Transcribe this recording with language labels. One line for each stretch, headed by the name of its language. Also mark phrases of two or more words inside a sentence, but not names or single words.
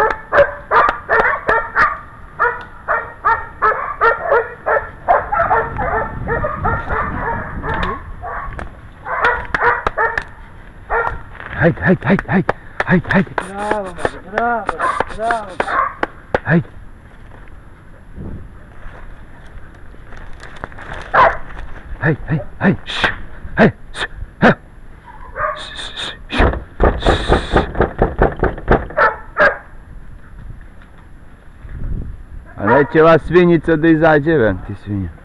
Serbian: Ajde, ajde, ajde, ajde, ajde, ajde. Bravo, man, bravo, bravo. Ajde. Ajde, ajde, ajde, ajde, a neće ova svinjica da izađe ven, ti svinja.